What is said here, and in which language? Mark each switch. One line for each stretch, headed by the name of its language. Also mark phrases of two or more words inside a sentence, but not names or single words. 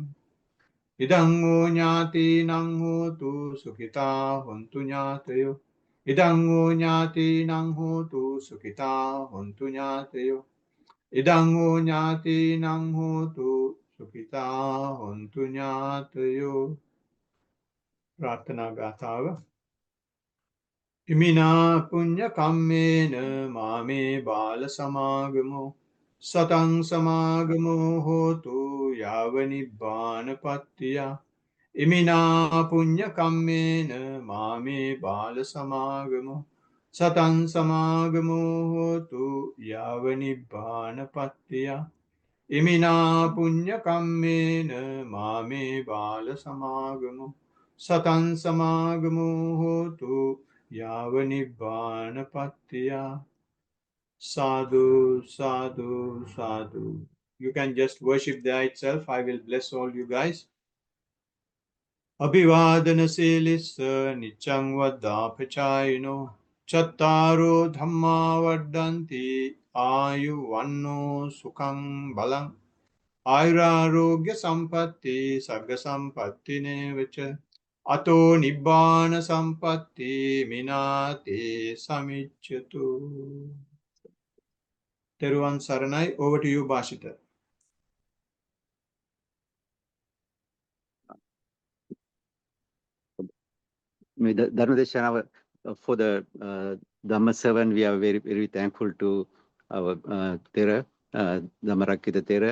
Pali: Idang o nyati nang hotu sukhita hontu nyatayo. Idang o nyati nang hotu sukhita hontu nyatayo. Idang o nyati nang hotu සුඛිතා හොන්තු ඥාතයෝ.
Sinhala: ප්‍රාර්ථනා ගාථාව.
Pali: ඉමිනා පුඤ්ඤ කම්මේන මාමේ බාල සමාගමෝ සතං සමාගමෝ හෝතු යාව නිබ්බානපත්තිය. ඉමිනා පුඤ්ඤ කම්මේන මාමේ බාල සමාගමෝ සතං සමාගමෝ හෝතු යාව නිබ්බානපත්තිය. ඉමිනා පුඤ්ඤ කම්මේන මාමේ බාල සමාගමෝ සතං සමාගමෝ හෝතු යාව නිබ්බානපත්තිය. Sadhu, sadhu, sadhu.
English: You can just worship there itself. I will bless all you guys.
Pali: Abhivadana silissa nichang vaddapachayino chattaro dhamma vaddanti ayu vanno sukhang balang ayurarogya sampatti sagga sampatti nevacha ato nibbana sampatti minate samichyatu.
Sinhala: තෙරුවන් සරණයි,
English: over to you, Bashita. Dharmadeshana, for the Dhamma servant, we are very, very thankful to our Thera, Dhammarakkhita Thera.